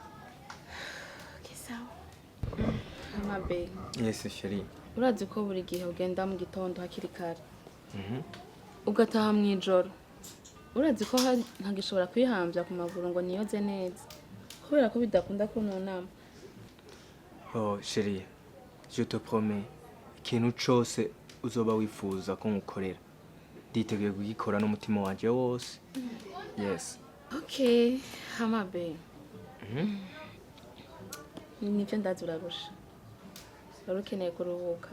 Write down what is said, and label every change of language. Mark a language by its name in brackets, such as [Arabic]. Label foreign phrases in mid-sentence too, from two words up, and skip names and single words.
[Rundi] Kisawa. Amabe. [English] Yes chérie. [Rundi] Urazi ko buri gihe ugenda mu gitondo hakiri kare. Ugataha mu ijoro. urazi ko ntagishobora kwihambya ku maguru ngo niyoze neza kubera ko bidakunda kununama. [French] Oh chérie, je te promets [Rundi] ikintu cose uzoba wifuza ko ngukorera nditeguye kugikora n'umutima wanje wose. [English] Yes. [Rundi] Okay, hamabe. Nivyo ndazi urarusha. Wari ukeneye kuruhuka.